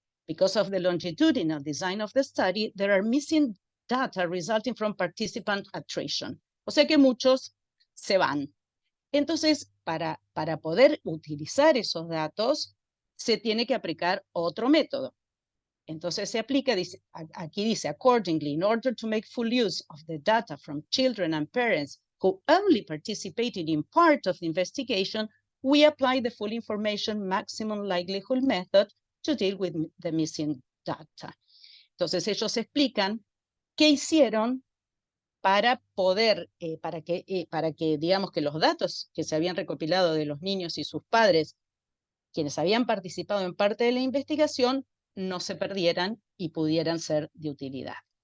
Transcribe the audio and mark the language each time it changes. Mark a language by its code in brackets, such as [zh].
[en] Because of the longitudinal design of the study, there are missing data resulting from participant attrition. [es] O sea que muchos se van. Entonces, para poder utilizar esos datos, se tiene que aplicar otro método. Entonces se aplica, aquí dice, [en] accordingly, in order to make full use of the data from children and parents who only participated in part of the investigation, we apply the full information maximum likelihood method to deal with the missing data. [es] Entonces ellos explican qué hicieron para poder, para que digamos que los datos que se habían recopilado de los niños y sus padres, quienes habían participado en parte de la investigación, no se perdieran y pudieran ser de utilidad.